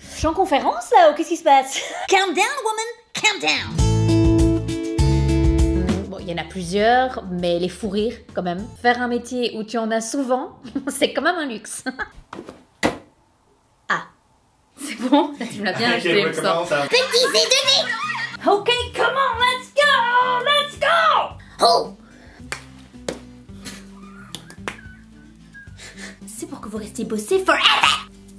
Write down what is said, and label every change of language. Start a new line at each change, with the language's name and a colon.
French: Je suis en conférence là ou qu'est-ce qui se passe?
English: Calm down woman, calm down.
French: Bon, il y en a plusieurs, mais les fous rires quand même. Faire un métier où tu en as souvent, c'est quand même un luxe. Ah, c'est bon, là tu me l'as bien acheté, il me semble. Petit demi.
English: Ok, come on, let's go, let's go. Oh.
French: C'est pour que vous restiez bossés forever.